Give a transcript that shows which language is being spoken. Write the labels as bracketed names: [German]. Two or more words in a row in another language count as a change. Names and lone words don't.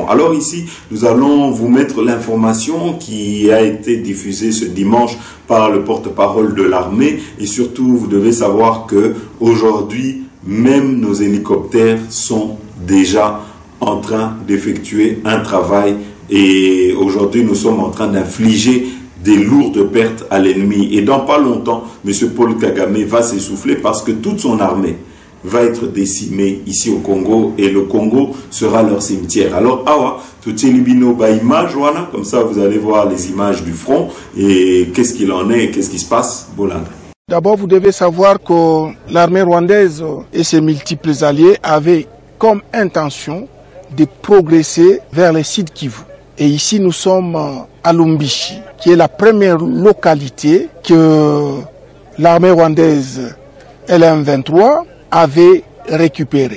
[French] Alors ici, nous allons vous mettre l'information qui a été diffusée ce dimanche par le porte-parole de l'armée et surtout, vous devez savoir que aujourd'hui, même nos hélicoptères sont déjà en train d'effectuer un travail et aujourd'hui, nous sommes en train d'infliger des lourdes pertes à l'ennemi. Et dans pas longtemps, M. Paul Kagame va s'essouffler parce que toute son armée va être décimé ici au Congo et le Congo sera leur cimetière. Alors, [Lingala] awa, tutélibino ba image, [French] voilà, comme ça vous allez voir les images du front et qu'est-ce qu'il en est et qu'est-ce qui se passe. Bolanda. D'abord, vous devez savoir que l'armée rwandaise et ses multiples alliés avaient comme intention de progresser vers les sites Kivu. Et ici, nous sommes à Lumbishi, qui est la première localité que l'armée rwandaise LM23 avait récupéré.